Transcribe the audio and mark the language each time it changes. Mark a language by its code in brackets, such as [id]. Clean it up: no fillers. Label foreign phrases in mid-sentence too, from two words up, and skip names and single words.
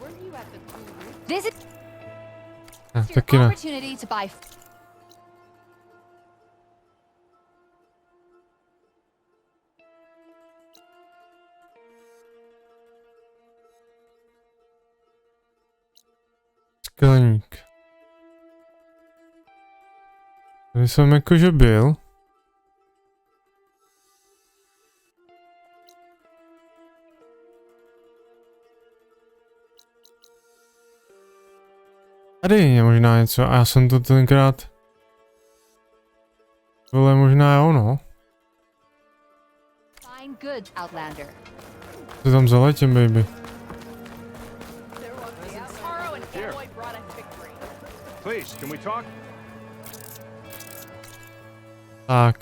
[en] This is [cs] taky ne. [en] opportunity to buy. [cs] Skleník. Tady jsem jakože byl. Tady je možná něco a já jsem to tenkrát... Tohle možná je ono. [en] Fine goods, Outlander. [cs] Co tam zaletím, baby? [en] Please, can we talk? [cs] Tak.